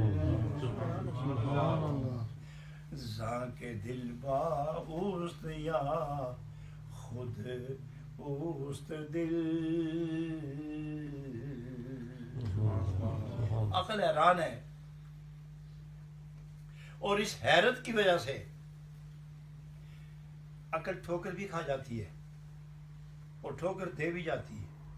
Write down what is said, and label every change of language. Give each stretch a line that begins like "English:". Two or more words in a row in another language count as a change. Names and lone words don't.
Persian: زاں کے دل با اوست یا خود اوست دل.
Urdu: عقل حیران ہے اور اس حیرت کی وجہ سے عقل ٹھوکر بھی کھا جاتی ہے اور ٹھوکر دے بھی جاتی ہے.